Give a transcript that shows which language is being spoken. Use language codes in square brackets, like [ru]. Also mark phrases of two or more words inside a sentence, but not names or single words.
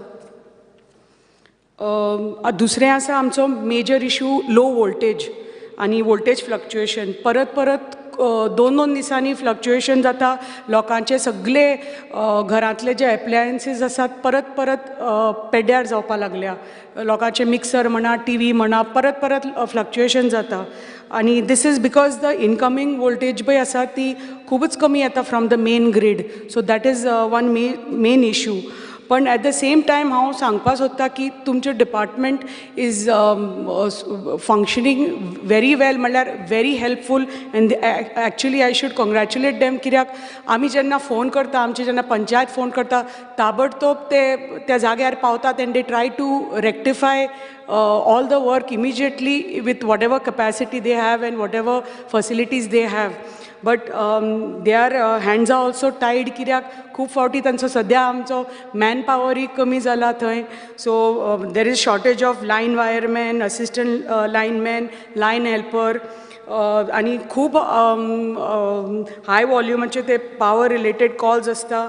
[kok] दुसरें आसा आमचो [en] major issue low voltage [kok] आनी [en] voltage fluctuation [kok] परत 2-2 दिसांनी फ्लक्च्युएशन जाता लोकांचे सगळे घरांतले जे एप्लायन्सीस आसात परत पेड्ड्यार जावपाक लागल्या लोकांचे मिक्सर म्हणा टीव्ही म्हणा परत फ्लक्च्युएशन जाता आनी [en] this is because the incoming voltage [kok] पळय आसा ती खूबच कमी येता [en] from the main grid so that is one main issue पण at the same time [kok] हांव सांगपाक सोदतां की तुमचें [en] department is functioning very well, म्हणल्यार very helpful, and actually I should congratulate them. [kok] कित्याक आमी जेन्ना फोन करता, आमची जेन्ना पंचायत फोन करता, ताबडतोब ते त्या जाग्यार पावतात [en] and they try to rectify all the work immediately with whatever capacity they have and whatever facilities they have. But their hands are also tied, [kok] कित्याक खूब फावटी तांचो सद्या आमचो मॅन पॉवरूय कमी जाला थंय. [en] so there is shortage of line wireman, assistant lineman, line helper, [kok] आनी खूब हाय वॉल्युमाचे ते पॉवर रिलेटेड कॉल्स आसता.